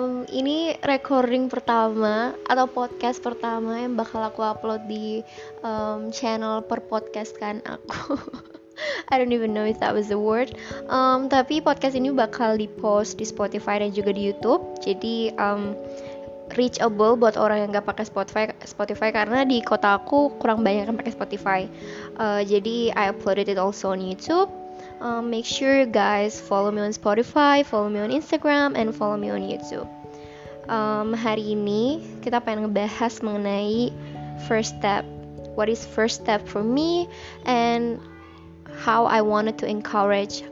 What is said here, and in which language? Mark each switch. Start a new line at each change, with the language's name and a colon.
Indonesian: Ini recording pertama atau podcast pertama yang bakal aku upload di channel per podcast kan aku.
English: I don't even know if that was the word.
Indonesian: Tapi podcast ini bakal dipost di Spotify dan juga di YouTube. Jadi reachable buat orang yang nggak pakai Spotify karena di kota aku kurang banyak yang pakai Spotify.
English: Jadi I uploaded it also on YouTube. Make sure guys follow me on Spotify, follow me on Instagram, and follow me on YouTube.
Indonesian: Hari ini kita pengen ngebahas mengenai first step.
English: What is first step for me and how I wanted to encourage.